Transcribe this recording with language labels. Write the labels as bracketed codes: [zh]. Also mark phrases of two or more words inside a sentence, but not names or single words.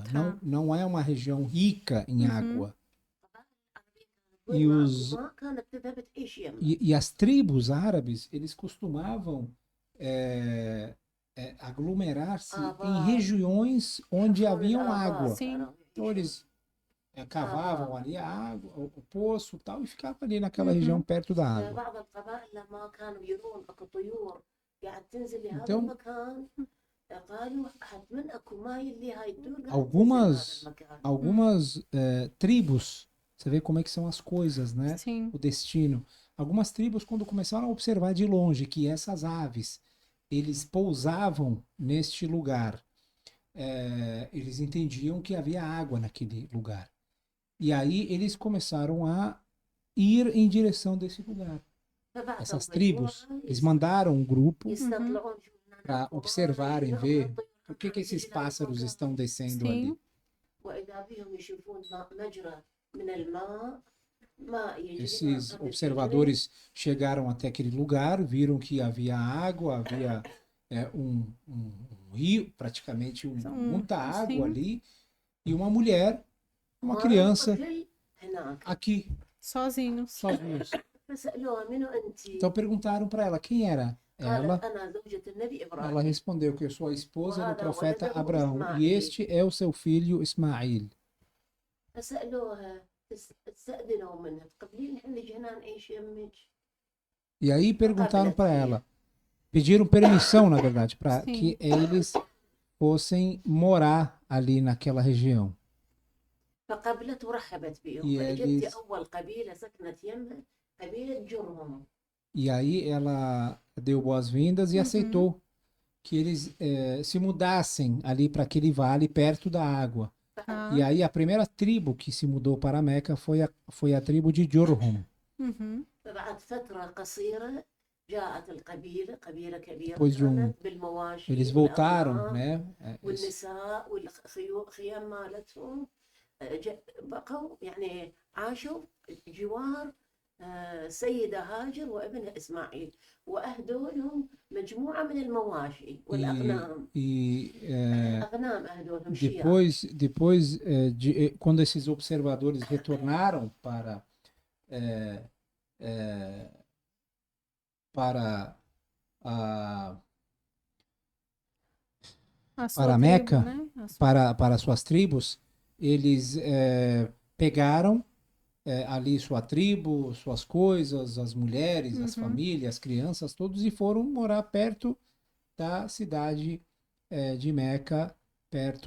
[pt] Tá. Não é uma região rica em Uhum. água. [ar] وين [pt] E, [ar] ما [pt] os, [ar] أكو ماء كانت تذهب تعيش يمه. [pt] e as tribos árabes, eles costumavam aglomerar-se em [ar] آبار [pt] regiões onde [ar] يحفرون [pt] haviam [ar] الآبار [pt] água. Sim. [ar] كانوا [pt] Então [ar] يعيشون. [pt] eles cavavam ali a água, o poço e tal, e ficavam ali naquela Uhum. região perto da água. [ar] بعض القبائل لما كانوا يرون اكو طيور قاعد تنزل لهذا [pt] Então, [ar] المكان قالوا حتما اكو ماي اللي هاي الطيور قاعد تنزل [pt] algumas, [ar] لهذا المكان. [pt] algumas tribos, você vê como é que são as coisas, né? Sim. O destino. Algumas tribos, quando começaram a observar de longe que essas aves, eles pousavam neste lugar, eles entendiam que havia água naquele lugar. E aí eles começaram a ir em direção desse lugar. [ar] فبعثوا [pt] Essas tribos, [ar] مجموعة [pt] eles mandaram um grupo [ar] يستطلعون [pt] para observarem, ver por que esses pássaros estão descendo ali. Sim. [ar] وإذا بهم يشوفون مجرى من الماء ماء يجري [pt] Esses [ar] قبل [pt] observadores chegaram até aquele lugar, viram que havia água, havia um rio, praticamente muita água sim. ali, e uma mulher, uma [ar] ماء [pt] criança [ar] طفل هناك. [pt] aqui, Sozinhos. sozinhos. [ar] فسألوها منو أنت؟ [pt] Então perguntaram para ela quem era ela. [ar] قالت أنا زوجة النبي [pt] Ela [ar] إبراهيم. [pt] respondeu que eu sou a esposa do profeta Abraão e este é o seu filho Ismael. [ar] فسألوها استأذنوا منها تقبلين احنا نجي هنا نعيش يمك. [pt] E aí perguntaram para ela, pediram permissão, na verdade, para Sim. que eles fossem morar ali naquela região. [ar] فقبلت ورحبت بهم. [pt] E [ar] فجدتي [pt] eles, [ar] أول قبيلة سكنت يمها قبيلة جرهم. [pt] e aí ela deu boas-vindas e aceitou que eles se mudassem ali para aquele vale perto da água. Tá. E aí a primeira tribo que se mudou para Meca foi a tribo de Jurhum. Uhum. [ar] فبعد فترة قصيرة جاءت القبيلة قبيلة كبيرة [pt] Depois de [ar] كانت بالمواشي [pt] Eles voltaram, [ar] والأغنام [pt] né? [ar] والنساء والخيام مالتهم بقوا يعني عاشوا جوار سيدة هاجر وابنها إسماعيل وأهدوا لهم مجموعة من المواشي والأغنام. أغنام أهدوا لهم شياه. [pt] Depois quando esses observadores retornaram para A sua para tribo, Meca, né? A sua- para suas tribos, eles pegaram ali sua tribo, suas coisas, as mulheres, as famílias, as crianças, todos, e foram morar perto da cidade de Meca, perto